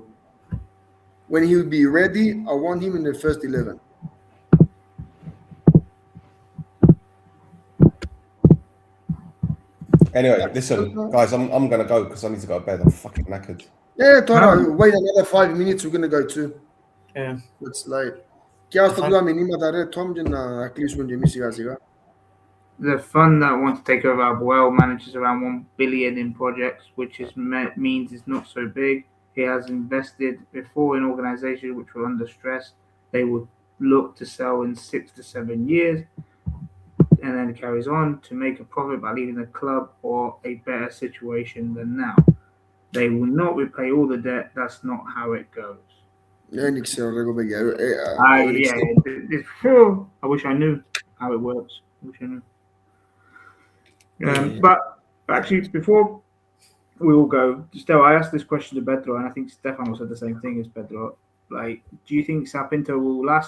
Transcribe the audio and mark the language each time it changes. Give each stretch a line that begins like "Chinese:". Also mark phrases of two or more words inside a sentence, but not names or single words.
Greek: When he'll be ready, I want him in the first 11. Anyway, listen, guys, I'm gonna go because I need to go to bed. I'm fucking knackered. Yeah, Tora, wait another 5 minutes, we're gonna go too. Yeah. It's like, και ας το δούμε μηνύματα, ρε, Tom, και να κλείσουμε και εμείς σιγά σιγά.
English: The fund that wants to take over Apoel manages around 1 billion in projects, which means it's not so big. He has invested before in organizations which were under stress. They would look to sell in 6 to 7 years, and then carries on to make a profit by leaving the club or a better situation than now. They will not repay all the debt. That's not how it goes.
Greek: Δεν ξέρω, ρε, κοπέγια.
English: I wish I knew how it works. I wish I knew. But actually, before we all go, Stella, I asked this question to Pedro, and I think Stefano said the same thing as Pedro. Like, do you think Sapinto will last?